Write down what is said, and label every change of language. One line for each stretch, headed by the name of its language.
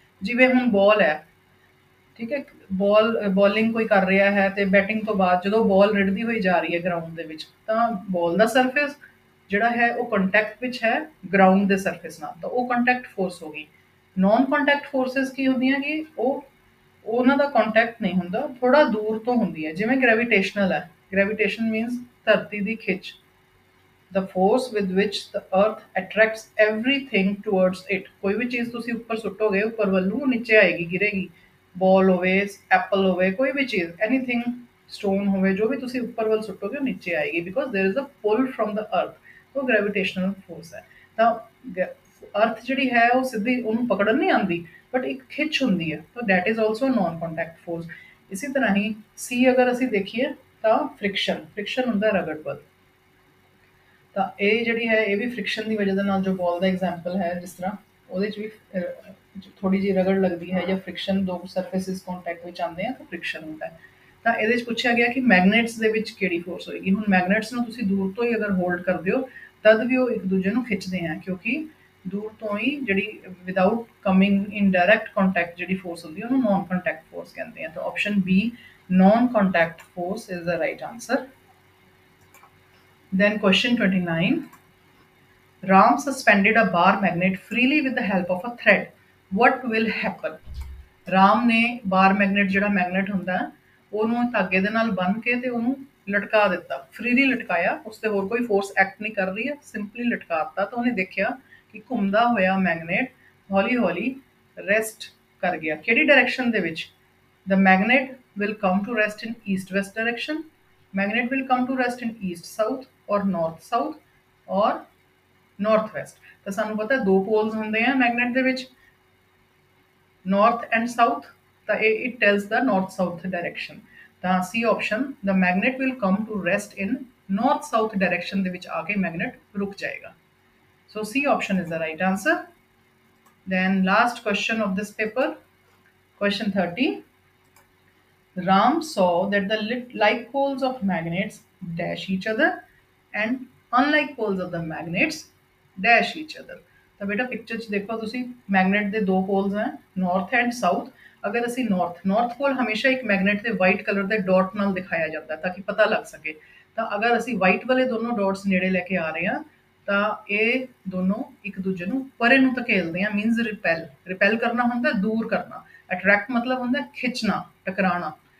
Punjabi: ਜਿਵੇਂ ਹੁਣ ਬਾਲ ਹੈ, ਠੀਕ ਹੈ, ਬੋਲਿੰਗ ਕੋਈ ਕਰ ਰਿਹਾ ਹੈ ਤੇ ਬੈਟਿੰਗ ਤੋਂ ਬਾਅਦ ਜਦੋਂ ਬਾਲ ਰਿੜਦੀ ਹੋਈ ਜਾ ਰਹੀ ਹੈ ਗਰਾਊਂਡ ਦੇ ਵਿੱਚ, ਤਾਂ ਬਾਲ ਦਾ ਸਰਫੇਸ ਜਿਹੜਾ ਹੈ ਉਹ ਕੰਟੈਕਟ ਵਿੱਚ ਹੈ ਗਰਾਊਂਡ ਦੇ ਸਰਫੇਸ ਨਾਲ, ਤਾਂ ਉਹ ਕੰਟੈਕਟ ਫੋਰਸ ਹੋ ਗਈ। ਨੌਨ ਕੰਟੈਕਟ ਫੋਰਸਿਸ ਕੀ ਹੁੰਦੀਆਂ ਕਿ ਉਹਨਾਂ ਦਾ ਕੰਟੈਕਟ ਨਹੀਂ ਹੁੰਦਾ, ਥੋੜਾ ਦੂਰ ਤੋਂ ਹੁੰਦੀ ਹੈ, ਜਿਵੇਂ ਗ੍ਰੈਵਿਟੇਸ਼ਨਲ ਹੈ।
English: gravitation means
Punjabi: ਧਰਤੀ ਦੀ ਖਿੱਚ,
English: the force with which the earth attracts everything towards it.
Punjabi: ਕੋਈ ਵੀ ਚੀਜ਼ ਤੁਸੀਂ ਉੱਪਰ ਸੁੱਟੋਗੇ, ਉੱਪਰ ਵੱਲ ਨੂੰ ਨੀਚੇ ਆਏਗੀ, ਗਿਰੇਗੀ। ਬਾਲ ਹੋਵੇ, ਐਪਲ ਹੋਵੇ, ਕੋਈ ਵੀ ਚੀਜ਼, ਐਨੀਥਿੰਗ, ਸਟੋਨ ਹੋਵੇ, ਜੋ ਵੀ ਤੁਸੀਂ ਉੱਪਰ ਵੱਲ ਸੁੱਟੋਗੇ ਉਹ ਨੀਚੇ ਆਏਗੀ,
English: Because there is a pull from the earth.
Punjabi: ਉਹ ਗ੍ਰੈਵਿਟੇਸ਼ਨਲ ਫੋਰਸ ਹੈ। ਤਾਂ ਅਰਥ ਜਿਹੜੀ ਹੈ ਉਹ ਸਿੱਧੀ ਉਹਨੂੰ ਪਕੜਨ ਨਹੀਂ ਆਉਂਦੀ, ਬਟ ਇੱਕ ਖਿੱਚ ਹੁੰਦੀ ਹੈ, ਤਾਂ
English: That is also non contact force.
Punjabi: ਇਸੇ ਤਰ੍ਹਾਂ ਹੀ ਸੀ ਅਗਰ ਅਸੀਂ ਦੇਖੀਏ ਤਾਂ ਫ੍ਰਿਕਸ਼ਨ ਹੁੰਦਾ ਰਗੜ ਬਲ। ਤਾਂ ਇਹ ਜਿਹੜੀ ਹੈ ਇਹ ਵੀ ਫ੍ਰਿਕਸ਼ਨ ਦੀ ਵਜ੍ਹਾ ਦੇ ਨਾਲ, ਜੋ ਬਾਲ ਦਾ ਐਗਜ਼ਾਮਪਲ ਹੈ ਜਿਸ ਤਰ੍ਹਾਂ, ਉਹਦੇ 'ਚ ਵੀ ਥੋੜੀ ਜਿਹੀ ਰਗੜ ਲੱਗਦੀ ਹੈ ਜਾਂ ਫ੍ਰਿਕਸ਼ਨ, ਦੋ ਸਰਫੇਸਿਸ ਕੰਟੈਕਟ ਵਿੱਚ ਆਉਂਦੇ ਆ ਤਾਂ ਫ੍ਰਿਕਸ਼ਨ ਹੁੰਦਾ ਹੈ। ਤਾਂ ਇਹਦੇ 'ਚ ਪੁੱਛਿਆ ਗਿਆ ਕਿ ਮੈਗਨੇਟਸ ਦੇ ਵਿੱਚ ਕਿਹੜੀ ਫੋਰਸ ਹੋਏਗੀ। ਹੁਣ ਮੈਗਨੇਟਸ ਨੂੰ ਤੁਸੀਂ ਦੂਰ ਤੋਂ ਹੀ ਅਗਰ ਹੋਲਡ ਕਰਦੇ ਹੋ ਤਦ ਵੀ ਉਹ ਇੱਕ ਦੂਜੇ ਨੂੰ ਖਿੱਚਦੇ ਆ, ਕਿਉਂਕਿ ਦੂਰ ਤੋਂ ਹੀ ਜਿਹੜੀ
English: without coming in direct contact
Punjabi: ਜਿਹੜੀ ਫੋਰਸ ਹੁੰਦੀ ਹੈ ਉਹਨੂੰ ਨॉन ਕੰਟੈਕਟ ਫੋਰਸ ਕਹਿੰਦੇ ਆ।
English: ਤਾਂ option B, non contact force is the right answer. Then question 29. Ram suspended a bar magnet freely with the help of a thread. What will happen?
Punjabi: Ram ਨੇ ਬਾਰ magnet, ਜਿਹੜਾ magnet ਹੁੰਦਾ ਉਹਨੂੰ ਧਾਗੇ ਦੇ ਨਾਲ ਬੰਨ੍ਹ ਕੇ ਤੇ ਉਹਨੂੰ ਲਟਕਾ ਦਿੱਤਾ, ਫ੍ਰੀਲੀ ਲਟਕਾਇਆ, ਉਸ ਤੇ ਹੋਰ ਕੋਈ ਫੋਰਸ ਐਕਟ ਨਹੀਂ ਕਰ ਰਹੀ ਹੈ, ਸਿੰਪਲੀ ਲਟਕਾਤਾ। ਤਾਂ ਉਹਨੇ ਦੇਖਿਆ ਕਿ ਘੁੰਮਦਾ ਹੋਇਆ ਮੈਗਨੇਟ ਹੌਲੀ ਹੌਲੀ ਰੈਸਟ ਕਰ ਗਿਆ। ਕਿਹੜੀ ਡਾਇਰੈਕਸ਼ਨ ਦੇ ਵਿੱਚ?
English: The magnet will come to rest in east-west direction. Magnet will come to rest in east-south or north-south or north-west.
Punjabi: ਤਾਂ ਸਾਨੂੰ ਪਤਾ ਦੋ ਪੋਲਸ ਹੁੰਦੇ ਆ ਮੈਗਨੇਟ ਦੇ ਵਿੱਚ,
English: north and south,
Punjabi: ਤਾਂ ਇਹ
English: it tells the north-south direction. ਤਾਂ C option, the magnet will come to rest in north-south direction
Punjabi: ਦੇ ਵਿੱਚ ਆ ਕੇ ਮੈਗਨੇਟ ਰੁਕ ਜਾਏਗਾ।
English: So C option is the right answer. Then last question of this paper, question 30. Ram saw that the like poles of magnets dash each other and unlike poles of the magnets dash each other.
Punjabi: ਤਾਂ ਬੇਟਾ picture 'ਚ ਦੇਖੋ ਤੁਸੀਂ magnet ਦੇ ਦੋ polls ਹੈ north and south. ਅਗਰ ਅਸੀਂ ਨਾਰਥ ਪੋਲ ਹਮੇਸ਼ਾ ਇੱਕ ਮੈਗਨੇਟ ਦੇ ਵਾਈਟ ਕਲਰ ਦੇ ਡਾਟ ਨਾਲ ਦਿਖਾਇਆ ਜਾਂਦਾ ਤਾਂ ਕਿ ਪਤਾ ਲੱਗ ਸਕੇ। ਤਾਂ ਅਗਰ ਅਸੀਂ ਵਾਈਟ ਵਾਲੇ ਦੋਨੋਂ ਡਾਟਸ ਨੇੜੇ ਲੈ ਕੇ ਆ ਰਹੇ ਹਾਂ ਤਾਂ ਇਹ ਦੋਨੋਂ ਇੱਕ ਦੂਜੇ ਨੂੰ ਪਰੇ ਨੂੰ ਧਕੇਲਦੇ ਆ, ਮੀਨਸ ਰਿਪੈਲ ਕਰਨਾ ਹੁੰਦਾ ਦੂਰ ਕਰਨਾ, ਅਟਰੈਕਟ ਮਤਲਬ ਹੁੰਦਾ ਖਿੱਚਣਾ ਟਕਰਾਣਾ।